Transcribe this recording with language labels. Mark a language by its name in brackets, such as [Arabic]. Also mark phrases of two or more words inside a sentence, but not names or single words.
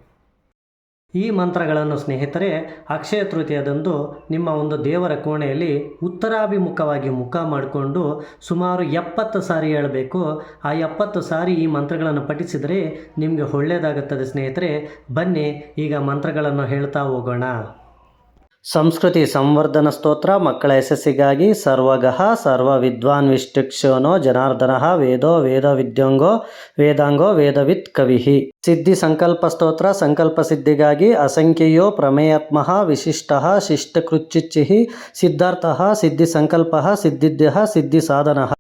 [Kannada] ಈ ಮಂತ್ರಗಳನ್ನು ಸ್ನೇಹಿತರೆ ಅಕ್ಷಯ ತೃತೀಯದಂದು ನಿಮ್ಮ ಒಂದು ದೇವರ ಕೋಣೆಯಲ್ಲಿ ಉತ್ತರಾಭಿಮುಖವಾಗಿ ಮುಖ ಮಾಡಿಕೊಂಡು ಸುಮಾರು 70 ಸಾರಿ ಹೇಳಬೇಕು. ಆ 70 ಸಾರಿ ಈ ಮಂತ್ರಗಳನ್ನು ಪಠಿಸಿದರೆ ನಿಮಗೆ ಒಳ್ಳೆಯದಾಗುತ್ತದೆ ಸ್ನೇಹಿತರೆ. ಬನ್ನಿ ಈಗ ಮಂತ್ರಗಳನ್ನು ಹೇಳ್ತಾ ಹೋಗೋಣ. ಸಂಸ್ಕೃತಿ ಸಂವರ್ಧನ ಸ್ತೋತ್ರ ಮಕ್ಕಳ ಯಶಸ್ಸಿಗಾಗಿ. [Sanskrit] ಸರ್ವಗಃ ಸರ್ವ ವಿದ್ವಾನ್ ವಿಷ್ಟುಕ್ಷೋನೋ ಜನಾರ್ದನಃ ವೇದೋ ವೇದ ವಿದ್ಯೋಂಗೋ ವೇದಾಂಗೋ ವೇದವಿತ್ ಕವಿಃ. [Kannada] ಸಿದ್ಧಿ ಸಂಕಲ್ಪ ಸ್ತೋತ್ರ ಸಂಕಲ್ಪ ಸಿದ್ಧಿಗಾಗಿ. [Sanskrit] ಅಸಂಖ್ಯೆಯೋ ಪ್ರಮೇಯಾತ್ಮಃ ವಿಶಿಷ್ಟಃ ಶಿಷ್ಟಕೃಚ್ಚಿಚ್ಚಿಃ ಸಿದ್ಧಾರ್ಥಃ ಸಿದ್ಧಿ ಸಂಕಲ್ಪಃ ಸಿದ್ಧಿದ್ಯಃ ಸಿದ್ಧಿ ಸಾಧನಃ.